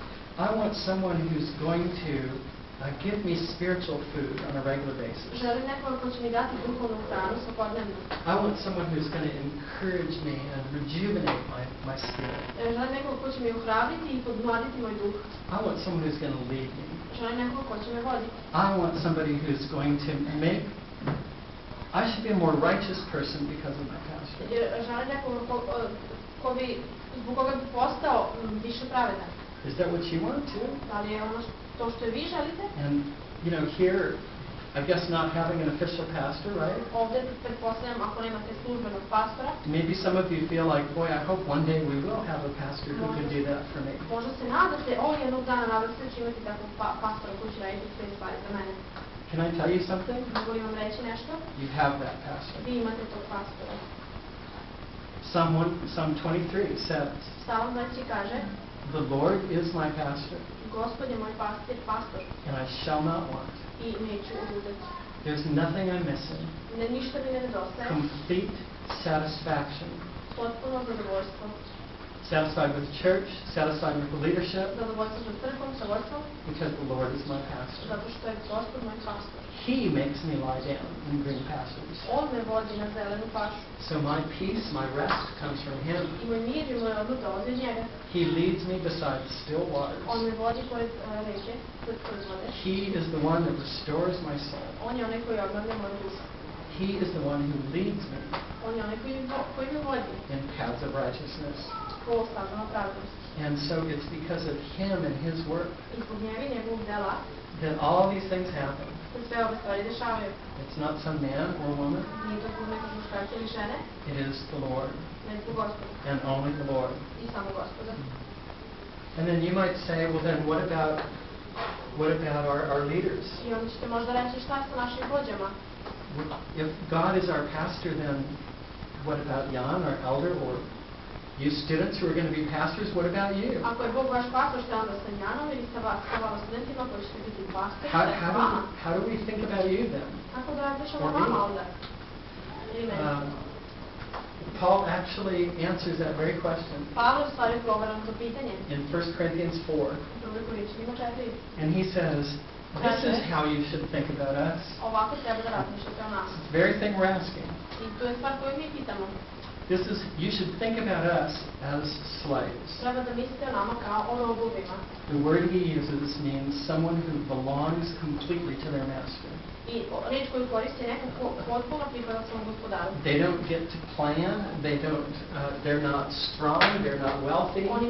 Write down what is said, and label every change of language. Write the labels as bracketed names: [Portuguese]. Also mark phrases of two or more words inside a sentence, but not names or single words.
[English] I want someone who's going to give me spiritual food on a regular basis. [Serbian] Želim nekoga ko će mi dati duhovnu hranu svakodnevno. [English] I want someone who's going to encourage me and rejuvenate my spirit. [Serbian] Želim nekoga ko će mi ohrabriti i podmladiti moj duh. [English] I want someone who's going to lead me. [Serbian] Želim nekoga ko će me voditi. [English] I want somebody who's going to make... I should be a more righteous person because of my pastor. [Serbian] Želim nekoga zbog koga bi postao više pravedan. [English] Is that what you want too? [Serbian] Da li je ono to što vi želite? [English] And, you know, here, I guess not having an official pastor, right? [Serbian] Ovdje pretpostavljam ako nemate službenog pastora. [English] Maybe some of you feel like, boy, I hope one day we will have a pastor who can do that for me. [Serbian] Možda se nadate, jednog dana nadate se će imati takvog pastora koji će raditi sve stvari za mene. [English] Can I tell you something? [Serbian] Mogu li vam reći nešto? [English] You have that pastor. [Serbian] Vi imate tog pastora. [English] Psalm 23 says, [Serbian] Psalm 23 kaže, [English] the Lord is my pastor, [Serbian] Gospod je moj pastor, [English] and I shall not want. [Serbian] I neću oduzeti. [English] There's nothing I'm missing. [Serbian] Ništa mi ne nedostaje. [English] Complete satisfaction. [Serbian] Potpuno zadovoljstvo. [English] Satisfied with the church, satisfied with the leadership. [Serbian] Zadovoljstvo sa crkvom, sa vodstvom. [English] Because the Lord is my pastor. [Serbian] Zato što je Gospod moj pastor. [English] He makes me lie down in green pastures. [Serbian] On me vodi na zelenu pašu. [English] So my peace, my rest comes from Him. [Serbian] I moj mir i moj odmor dolazi od njega. [English] He leads me beside still waters. [Serbian] On me vodi pored reke, pored vode. [English] He is the one that restores my soul. [Serbian] On je onaj koji obnavlja moj duh. [English] He is the one who leads me. [Serbian] On je onaj koji me vodi. [English] In paths of righteousness. [Serbian] Po stazama pravdosti. [English] And so it's because of Him and His work that all these things happen. It's not some man or woman. It is the Lord. And only the Lord. And then you might say, well then what about our leaders? If God is our pastor, then what about Jan, our elder, or you students who are going to be pastors, what about you? [Serbian] Ako je Bog vaš pastor, šta onda sa Janom ili sa vama studentima koji ćete biti pastori? [English] How do we think about you then? [Serbian] Kako da razmišljamo vama onda? [English] Paul actually answers that very question. [Serbian] Pavle u stvari odgovara na to pitanje. [English] In 1 Corinthians 4. And he says, this is how you should think about us. [Serbian] Ovako treba da razmišljate o nas. [English] It's the very thing we're asking. [Serbian] I to je stvar koju mi pitamo. [English] You should think about us as slaves. The word he uses means someone who belongs completely to their master. They don't get to plan, they're not strong, they're not wealthy.